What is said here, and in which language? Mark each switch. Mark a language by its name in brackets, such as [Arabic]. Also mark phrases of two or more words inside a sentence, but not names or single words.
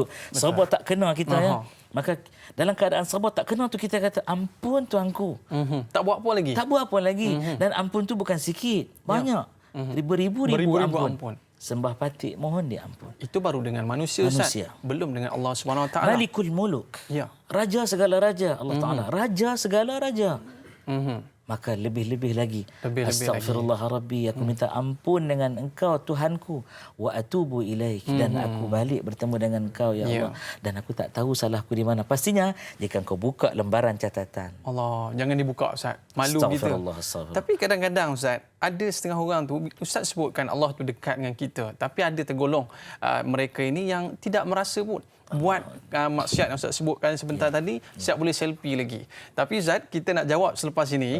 [Malay] Serba tak kena kita ya. Maka dalam keadaan serba tak kena tu kita kata ampun tuanku. Tak buat apa lagi? Tak buat apa lagi. Dan ampun tu bukan sikit, banyak. Ribu-ribu ampun. Sembah patik mohon dia ampun. Itu baru dengan manusia, Ustaz. Belum dengan [Arabic] الله سبحانه وتعالى. مالك الملوك. [Malay] Ya. Raja segala raja [Arabic] الله تعالى. [Malay] Raja segala raja. Maka lebih-lebih lagi. [Arabic] أستغفر الله ربي, [Malay] aku minta ampun dengan Engkau Tuhanku, [Arabic] وأتوب إليك, [Malay] dan aku balik bertemu dengan Engkau ya Allah. Dan aku tak tahu salahku di mana. Pastinya jika Engkau buka lembaran catatan. Allah, jangan dibuka, Ustaz. Malu kita. Astagfirullah. Tapi kadang-kadang, Ustaz, ada setengah orang tu, Ustaz sebutkan Allah tu dekat dengan kita, tapi ada tergolong mereka ini yang tidak merasa pun buat maksiat yang Ustaz sebutkan sebentar tadi, siap boleh selfie lagi. Tapi Ustaz, kita nak jawab selepas ini.